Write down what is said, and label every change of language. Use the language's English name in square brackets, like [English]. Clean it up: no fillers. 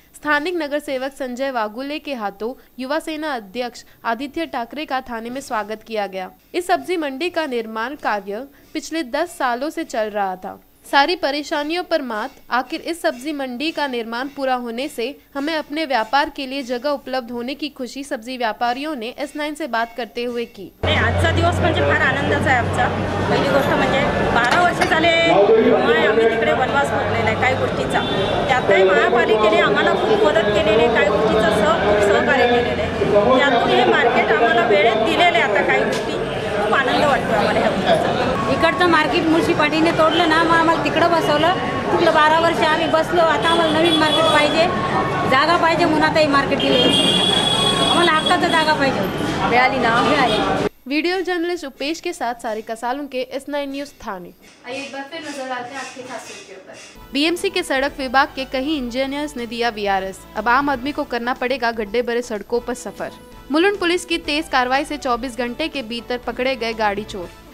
[Hindi] स्थानिक नगर सेवक संजय वागुले के हाथों युवा सेना अध्यक्ष आदित्य ठाकरे का थाने में स्वागत किया गया। इस सब्जी मंडी का निर्माण कार्य पिछले 10 सालों से चल रहा था। सारी परेशानियों पर मात आखिर इस सब्जी मंडी का निर्माण पूरा होने से हमें अपने व्यापार के लिए जगह उपलब्ध होने की खुशी सब्जी व्यापारियों ने S9 से बात करते हुए की। [Marathi] आजचा दिवस म्हणजे फार आनंदाचा आहे आमचा। पहिली गोष्ट म्हणजे 12 वर्ष झाले आम्ही तिकडे वनवास भोगलेला आहे काही गोष्टीचा। त्यातही महापालिकेने आम्हाला खूप मदत केलेली आहे, काही गोष्टीचं सहकार्य केलेलं आहे। त्यातून हे मार्केट आम्हाला वेळेत दिलेले आता काही गोष्टी खूप आनंद वाटतो आम्हाला ह्या गोष्टीचा। इकडचं मार्केट म्युन्सिपालिटीने तोडलं ना, मग आम्हाला तिकडं बसवलं। तिकडं 12 वर्ष आम्ही बसलो, आता आम्हाला नवीन मार्केट पाहिजे, जागा पाहिजे म्हणून आता हे मार्केट दिलं। आम्हाला हक्काचं जागा पाहिजे, मिळाली ना मिळाली। [Hindi] वीडियो जर्नलिस्ट उपेश के साथ सारिका सालुंके S9 न्यूज थाने। आइए एक बार फिर नजर डालते हैं आज के खास के ऊपर। BMC के सड़क विभाग के कई इंजीनियर्स ने दिया VRS। अब आम आदमी को करना पड़ेगा गड्ढे भरे सड़कों पर सफर। मुलुंड पुलिस की तेज कार्रवाई से 24 घंटे के भीतर पकड़े गए गाड़ी चोर।